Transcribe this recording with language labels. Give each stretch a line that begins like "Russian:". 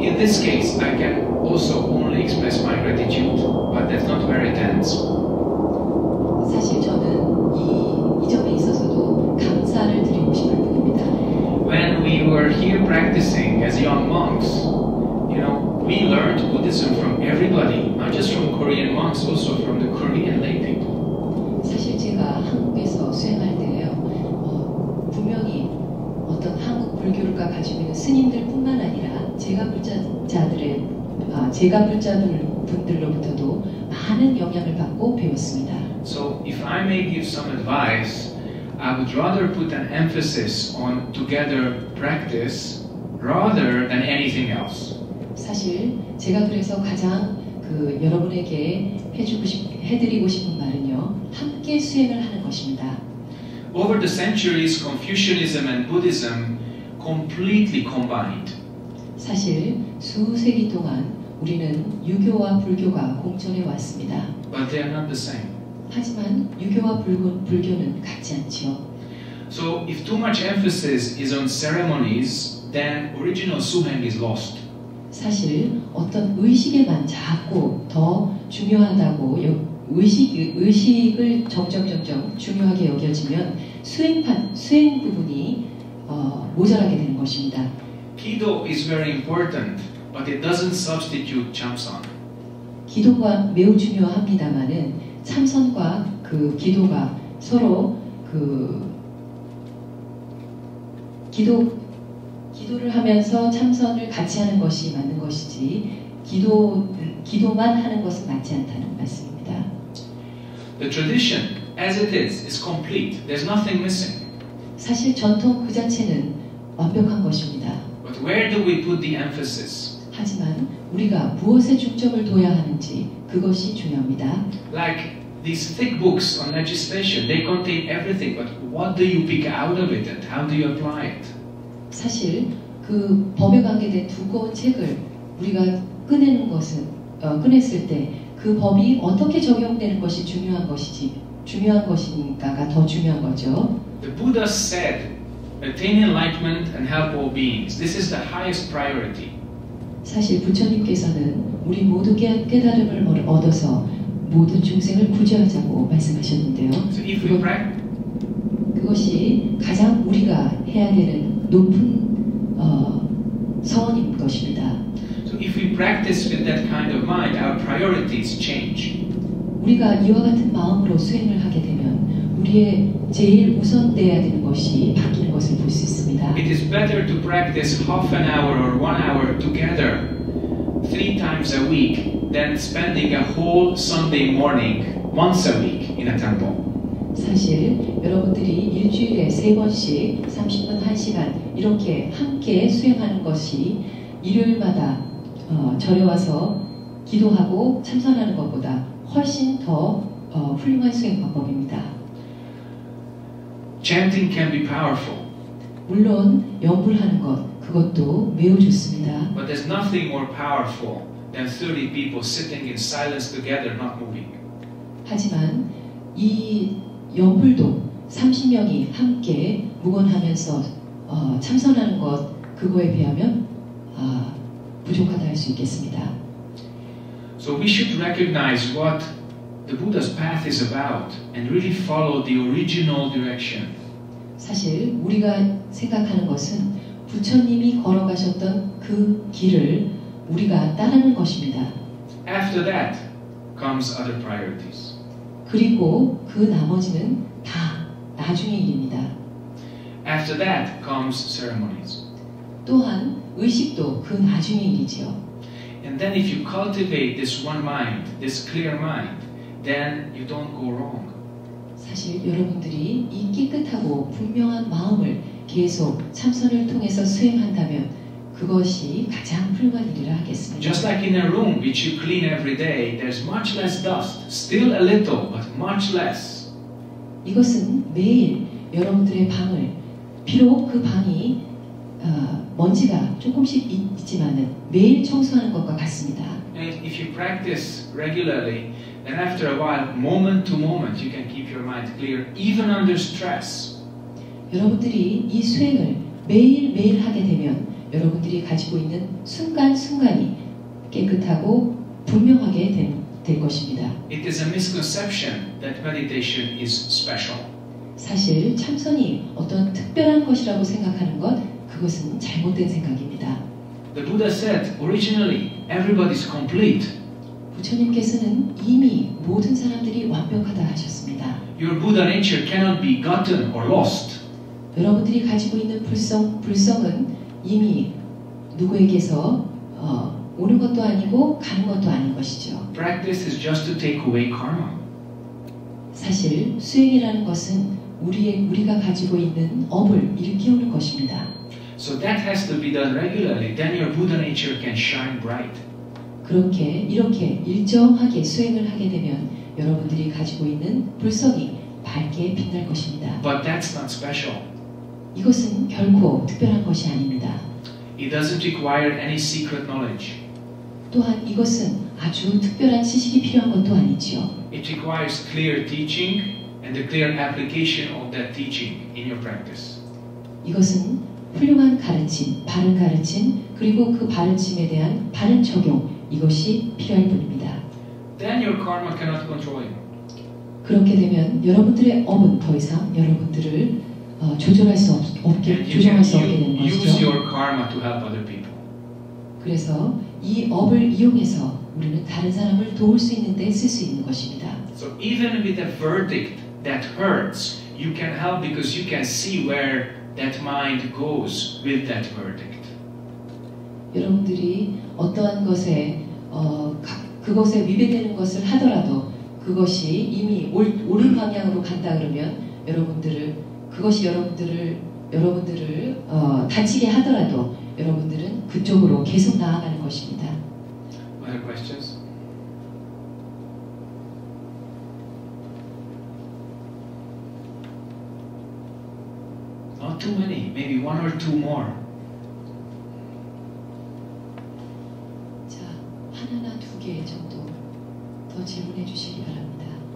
English: In this case, I can also only express my gratitude, but that's not where it ends.
Korean: 사실 저는 이 점에 있어서도 감사를 드리고 싶을 뿐입니다.
English: When we were here practicing as young monks, we learned Buddhism from everybody, not just from Korean monks, also from the Korean lay people.
Korean: 사실 제가 한국에서 수행할 때요, 분명히 어떤 한국 불교가 가지고 있는 스님들뿐만 아니라 제가 불자분들로부터도 많은 영향을 받고 배웠습니다.
English: So if I may give some advice, I would rather put an emphasis on together practice rather than anything else.
Korean: 사실 제가 그래서 가장 여러분에게 해드리고 싶은 말은요, 함께 수행을 하는 것입니다.
English: Over the centuries, Confucianism and Buddhism completely combined.
Korean: 사실 수세기 동안 우리는 유교와 불교가 공존해 왔습니다.
English: But they are not the same.
Korean: 하지만 유교와 불교는 같지 않지요.
English: So if too much emphasis is on ceremonies, then original suheng is lost.
Korean: 사실 어떤 의식에만 자꾸 더 중요하다고 의식을 점점 중요하게 여겨지면 수행 부분이 모자라게 되는 것입니다.
English: Kido is very important, but it doesn't substitute chamsan.
Korean: 기도가 매우 중요합니다만은 참선과 기도가 서로 기도를 하면서 참선을 같이 하는 것이 맞는 것이지 기도만 하는 것은 맞지 않다는 말씀입니다.
English: The tradition, as it is complete. There's nothing missing.
Korean: 사실 전통 그 자체는 완벽한 것입니다.
English: But where do we put the emphasis?
Korean: 하지만 우리가 무엇에 중점을 둬야 하는지 그것이 중요합니다.
English: Like these thick books on legislation, they contain everything, but what do you pick out of it and how do you apply it?
Korean: 사실 그 법에 관계된 두꺼운 책을 우리가 꺼냈을 때 그 법이 어떻게 적용되는 것이 중요한 것이니까가 더 중요한 거죠.
English: The Buddha said, attain enlightenment and help all beings. This is the highest priority.
Korean: 사실 부처님께서는 우리 모두 깨달음을 얻어서 모든 중생을 구제하자고 말씀하셨는데요.
English: So if we practice,
Korean: 그것이 가장 우리가 해야 되는 높은 서원인 것입니다.
English: so if we practice with that kind of mind, our priorities change.
Korean: 우리가 이와 같은 마음으로 수행을 하게 되면 우리의 제일 우선돼야 되는 것이 바뀌는 것을 볼 수 있습니다.
English: It is better to practice half an hour or 1 hour together 3 times a week than spending a whole Sunday morning once a week in a temple.
Korean: 사실 여러분들이 일주일에 3번씩 30분 1시간 이렇게 함께 수행하는 것이 일요일마다 절에 와서 기도하고 참선하는 것보다 훨씬 더 훌륭한 수행 방법입니다.
English: Chanting can be powerful,
Korean: 물론 연불하는 그것도 매우 좋습니다.
English: but there's nothing more powerful than 30 people sitting in silence together, not moving.
Korean: 하지만 이 연불도 30명이 함께 묵언하면서 참선하는 그거에 비하면 부족하다 할 수 있겠습니다.
English: So we should recognize what the Buddha's path is about and really follow the original direction.
Korean: 사실 우리가 생각하는 것은 부처님이 걸어가셨던 그 길을 우리가 따르는 것입니다.
English: After that comes other priorities.
Korean: 그리고 그 나머지는 다 나중의 일입니다.
English: After that comes ceremonies.
Korean: 또한 의식도 그 나중의 일이지요.
English: And then if you cultivate this one mind, this clear mind, then you don't go wrong.
Korean: 사실 여러분들이 이 깨끗하고 분명한 마음을 계속 참선을 통해서 수행한다면 그것이 가장 훌륭한 일이라 하겠습니다.
English: Just like in a room which you clean every day, there's much less dust. Still a little, but much less.
Korean: 이것은 매일 여러분들의 방을 비록 그 방이 먼지가 조금씩 있지만은 매일 청소하는 것과 같습니다.
English: And if you practice regularly, then after a while, moment to moment, you can keep your mind clear, even under stress.
Korean: 여러분들이 이 수행을 매일매일 하게 되면 여러분들이 가지고 있는 순간순간이 깨끗하고 분명하게 될 것입니다.
English: It is a misconception that meditation is special.
Korean: 사실 참선이 어떤 특별한 것이라고 생각하는 것, 그것은 잘못된 생각입니다.
English: The Buddha said, originally, everybody's complete.
Korean: 부처님께서는 이미 모든 사람들이 완벽하다 하셨습니다.
English: Your Buddha nature cannot be gotten or lost.
Korean: 여러분들이 가지고 있는 불성은 이미 누구에게서 오는 것도 아니고 가는 것도 아닌 것이죠.
English: Practice is just to take away karma.
Korean: 사실 수행이라는 것은 우리가 가지고 있는 업을 일깨우는 것입니다.
English: So that has to be done regularly. Then your Buddha nature can shine bright.
Korean: 이렇게 일정하게 수행을 하게 되면 여러분들이 가지고 있는 불성이 밝게 빛날 것입니다.
English: But that's not special.
Korean: 이것은 결코 특별한 것이 아닙니다.
English: It doesn't require any secret knowledge.
Korean: 또한 이것은 아주 특별한 지식이 필요한 것도 아니지요.
English: It requires clear teaching and the clear application of that teaching in your practice.
Korean: 이것은 훌륭한 가르침, 바른 가르침, 그리고 그 바르침에 대한 바른 적용, 이것이 필요할 뿐입니다.
English: Then your karma cannot control you.
Korean: 그렇게 되면 여러분들의 업은 더 이상 여러분들을 조절할 수 없게
English: And you
Korean: 조정할 수 없게
English: can
Korean: 되는
English: use
Korean: 것이죠.
English: your karma to help other people.
Korean: 그래서 이 업을 이용해서 우리는 다른 사람을 도울 수 있는데 쓸 수 있는 것입니다.
English: So even with a verdict that hurts, you can help because you can see where that mind goes with that verdict.
Korean: 여러분들이 어떠한 것에 그것에 위배되는 것을 하더라도 그것이 이미 옳은 방향으로 간다 그러면 그것이 여러분들을 다치게 하더라도 여러분들은 그쪽으로 계속 나아가는 것입니다.
English: Other questions? Not too many, maybe one or two more.
Korean: 자, 하나나 두 개 정도 더 질문해 주시기 바랍니다.